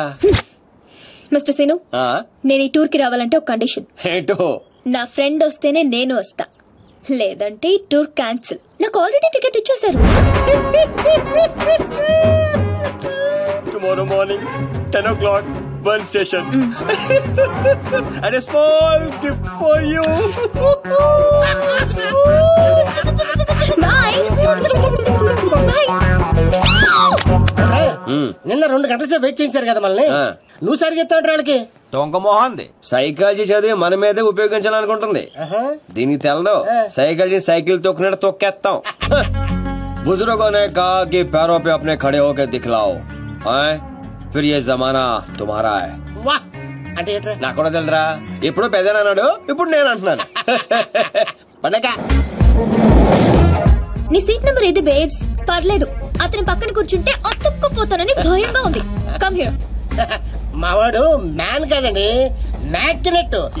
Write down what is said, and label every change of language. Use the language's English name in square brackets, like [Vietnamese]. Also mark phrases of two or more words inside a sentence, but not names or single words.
[Telugu] మిస్టర్ సీను, నేను ఈ టూర్ కి రావాలంటే ఒక కండిషన్. ఏంటో? నా ఫ్రెండ్ వస్తేనే నేను వస్తా, లేదంటే ఈ [English] tour cancel. [Telugu] నాకు ఆల్రెడీ టికెట్ ఇచ్చేశారు. [English] tomorrow morning 10 o'clock one station and a small gift for you. Bye. [Telugu] నిన్న 2 గంటల సేపు వెయిట్ చేయించారు కదా మళ్ళీ. నువ్వు సరి చెప్తావు వాళ్ళకి. దొంగ మొహంది. సైకాలజీ చదివి మన మీదే ఉపయోగించాలనుకుంటుంది. దీనికి తెలదు. సైకాలజీ సైకిల్ తొక్కినట్టు తొక్కేస్తాం. [Hindi] बुजुर्गों ने कहा कि पैरों पे अपने खड़े होकर दिखलाओ, फिर ये जमाना तुम्हारा है. [Telugu] అంటే నాకు కూడా తెలుదురా. ఎప్పుడు పెద్దనా అన్నాడు, ఇప్పుడు నేను అంటున్నాను. పండగ. నీ [English] seat number [Telugu] ఏది బేబ్స్? పర్లేదు, అతని పక్కన కూర్చుంటే అతుక్కుపోతానని భయంగా ఉంది. [English] come here. [Telugu] మావాడు మ్యాన్ కదండి, మ్యాగ్నెట్.